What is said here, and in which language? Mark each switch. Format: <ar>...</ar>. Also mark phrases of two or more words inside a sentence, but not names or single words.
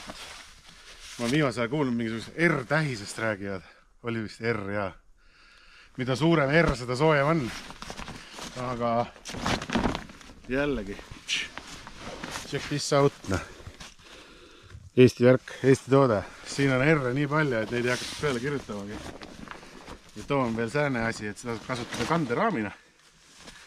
<et>Ma viimasel ajal kuulnud mingisugust R-tähisest räägivad. Oli vist R, jaa. Mida suurem R, seda soojem on. Aga jällegi.</et> <en>Check this out.</en> <et>Eesti värk, Eesti toode. Siin on R nii palju, et neid ei hakata peale kirjutamagi. Ja too on veel sääne asi, et seda kasutada kanderaamina.</et>